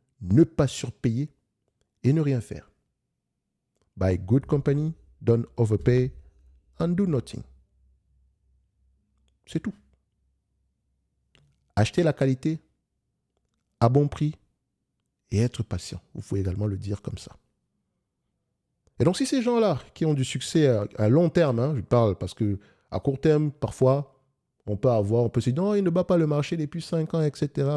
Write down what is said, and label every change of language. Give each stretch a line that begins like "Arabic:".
French: Ne pas surpayer et ne rien faire.
English: Buy good company, don't overpay, and do nothing.
French: C'est tout. Acheter la qualité à bon prix et être patient. Vous pouvez également le dire comme ça. Et donc, si ces gens-là qui ont du succès à long terme, hein, je parle parce que à court terme, parfois, on peut se dire, non, il ne bat pas le marché depuis 5 ans, etc.